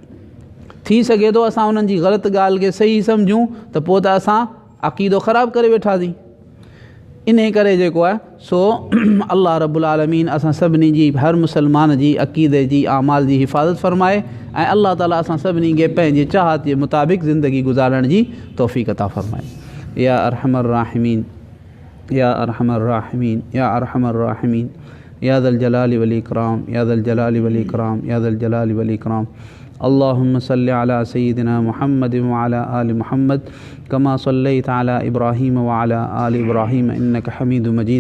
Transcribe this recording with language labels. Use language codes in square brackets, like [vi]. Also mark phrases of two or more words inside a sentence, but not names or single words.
[sd] थी सघे थो असां हुननि जी ग़लति ॻाल्हि खे सही सम्झूं त पोइ त असां अक़ीदो ख़राबु करे वेठासीं। इन करे जेको आहे सो अल्लाह [ar] رب العالمين [sd] असां सभिनी जी, हर मुसलमान जी अक़ीदे जी आमाल जी हिफ़ाज़त फ़रमाए ऐं अल्लाह ताला असां सभिनी खे पंहिंजे चाहत जे मुताबिक़ ज़िंदगी गुज़ारण जी तौफ़ीक़ अता फ़रमाए। [ar] يا أرحم الراحمين، يا أرحم الراحمين، يا أرحم الراحمين، يا ذا الجلال والإكرام، يا ذا الجلال والإكرام، يا ذا الجلال والإكرام. اللهم صل على سيدنا محمد وعلى آل محمد كما صليت على إبراهيم وعلى آل إبراهيم إنك حميد مجيد.